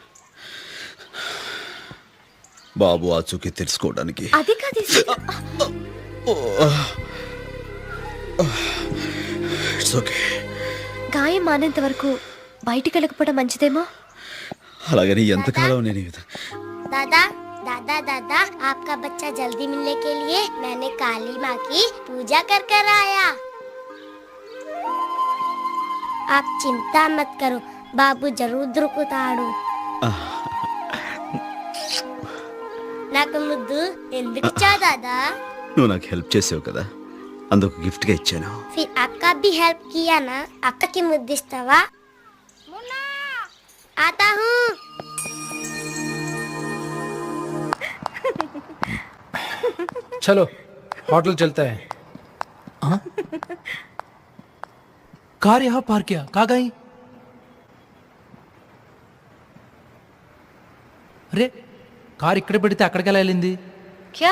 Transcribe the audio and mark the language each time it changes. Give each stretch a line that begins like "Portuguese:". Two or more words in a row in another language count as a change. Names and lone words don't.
Telugu: బాబు ఆచూకీ తెలుసుకోవడానికి. అది కాదు, గాయం మానేంత వరకు బయటికి వెళ్ళకపోవడం మంచిదేమో. అలాగని ఎంతకాలం నేను
Hindi: दादा दादा दादा आपका बच्चा जल्दी मिलने के लिए मैंने काली माँ की पूजा कर कर आया. आप चिंता मत करो, बाबू जरूर దొరుకుతాడు.
Telugu: నాకు ముద్దు ఎందుకు ఇచ్చావు दादा? నువ్వు నాకు హెల్ప్ చేసావు కదా, అందుకు గిఫ్ట్ గా ఇచ్చాను.
Hindi: फिर आपका भी हेल्प किया ना,
Telugu: అక్కకి ముద్దు ఇస్తావా?
Hindi: आता हूँ। चलो होटल चलते हैं। हाँ? कार यहाँ पार्क किया, कहाँ गई?
Telugu: అరే కార్ ఇక్కడ పెడితే అక్కడికి ఎలా వెళ్ళింది?
Hindi: क्या?